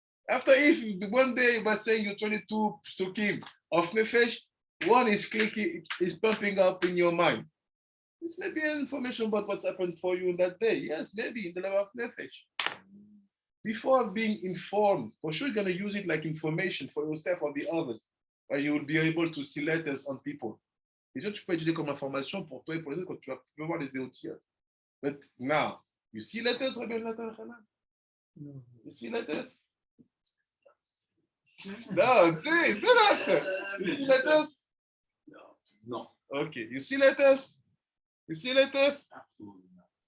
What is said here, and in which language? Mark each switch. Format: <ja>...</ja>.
<en>After, if one day by saying you 22 psukim of Nefesh, one is clicking, is pumping up in your mind. It's maybe information about what's happened for you in that day. Yes, maybe in the level of Nefesh. Before being informed, for sure you're going to use it like information for yourself or the others, where you will be able to see letters on people.</en> <fr>Et ça, tu peux utiliser comme information pour toi et pour les autres quand tu vas voir les Otiot.</fr> <en>But now, you see letters, Rabbi Nathan Hanan? You see letters? No, see letters. You see letters? No. Okay, you see letters? You see letters? Absolutely not.</en>